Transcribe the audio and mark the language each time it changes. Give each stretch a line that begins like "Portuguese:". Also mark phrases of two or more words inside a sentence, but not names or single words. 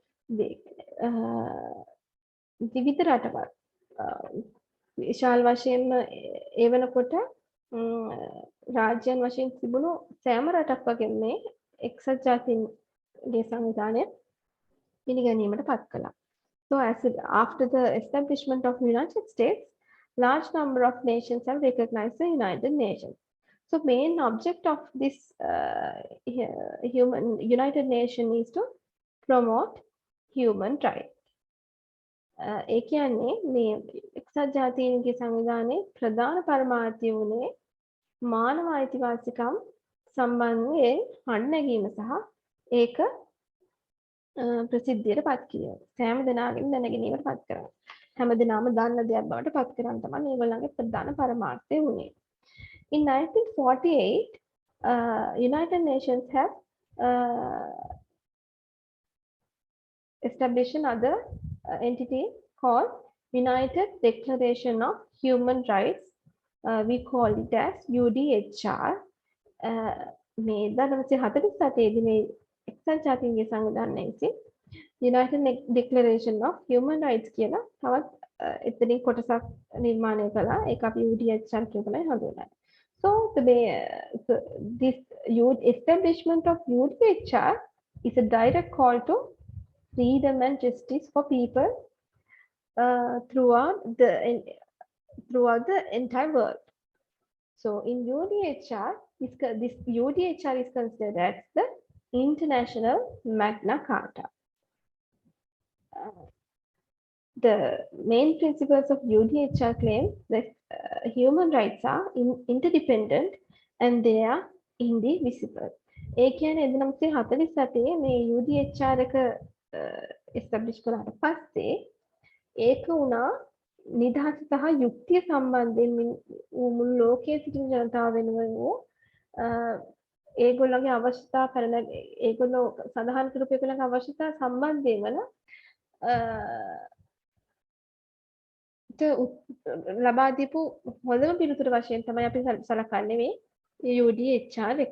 Sinhala: විවිධ රටවල් විශාල වශයෙන්ම ඒ වෙනකොට රාජ්‍යයන් වශයෙන් තිබුණු සෑම රටක් වගේම මේ එක්සත් ජාතීන්ගේ සංවිධානය පිළිගැනීමට පත් කළා.
English: So after the establishment of the United States, large number of nations have recognized the United Nations. So main object of this United Nation is to promote human rights.
Sinhala: ඒ කියන්නේ මේ එක්සත් ජාතීන්ගේ සංවිධානයේ ප්‍රධාන පරමාර්ථය වුණේ මානව අයිතිවාසිකම් සම්බන්ධයෙන් හඬනැගීම සහ ඒක ප්‍රසිද්ධියට පත් කිරීම. සෑම දෙනාගේම දැනගැනීමට පත් කරනවා. හැම දිනම දන්න දෙයක් බවට පත් කරන්න තමයි මේගොල්ලන්ගේ ප්‍රධාන පරමාර්ථය වුණේ.
English: In 1948, United Nations have established another entity called United Declaration of Human Rights. We call it as UDHR.
Sinhala: මේ 1947 දී මේ එක්සත් ජාතීන්ගේ සංවිධානයේ විසින් United Declaration of Human Rights කියලා තවත් එතනින් කොටසක් නිර්මාණය කළා. ඒක අපි UDHR කියලා තමයි හඳුන්වන්නේ.
English: So this establishment of UDHR is a direct call to freedom and justice for people throughout the entire world. So in UDHR, this UDHR is considered as the international Magna Carta. The main principles of UDHR claim that human rights are interdependent and they are indivisible.
Sinhala: ඒ කියන්නේ 1947 මේ UDHR එක establish කරාට පස්සේ ඒක උනා නිදහස සහ යුක්තිය සම්බන්ධයෙන් මුළු ලෝකයේ සිටින ජනතාව වෙනුවෙන් ඒගොල්ලන්ගේ අවශ්‍යතා කරන ඒගොල්ලෝ සඳහන් කරපු ඒගොල්ලන්ගේ අවශ්‍යතා සම්බන්ධයෙන් වල ලබා දීපු හොඳම පිළිතුර වශයෙන් තමයි අපි සලකන්නේ මේ UDHR එක.